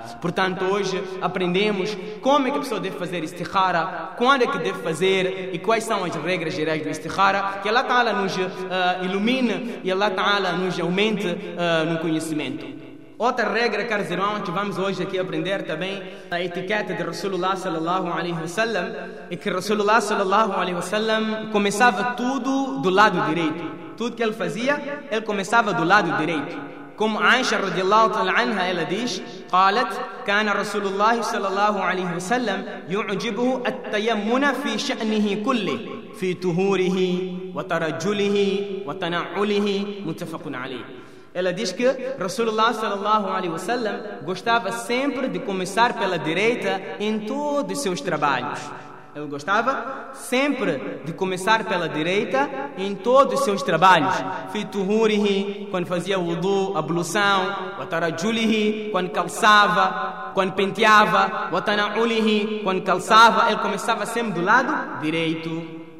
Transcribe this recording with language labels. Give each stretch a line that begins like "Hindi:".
Portuguese: Portanto, hoje aprendemos como é que a pessoa deve fazer istikhara, quando é que deve fazer e quais são as regras gerais do istikhara, que Allah Ta'ala nos ilumine e Allah Ta'ala nos aumente no conhecimento. Outra regra, caros irmãos, que vamos hoje aqui aprender também, a etiqueta de Rasulullah sallallahu alaihi wasallam, é que Rasulullah sallallahu alaihi wasallam começava tudo do lado direito. Tudo que ele fazia, ele começava do lado direito. Como Aisha radiallahu ta'ala anha, ela diz:
Arabic: قالت كان رسول الله صلى الله عليه وسلم يعجبه التيمن في شأنه كله في طهوره وترجله وتنعله متفق عليه.
Portuguese: Ela diz que Rasulullah sallallahu alaihi wasallam gostava sempre de começar pela direita em todos os seus trabalhos. Ele gostava sempre de começar pela direita em todos os seus trabalhos. Fituhurihi, quando fazia wudu, ablução, watarajulihi, quando calçava, quando penteava, watanaulihi, quando calçava, ele começava sempre do lado direito.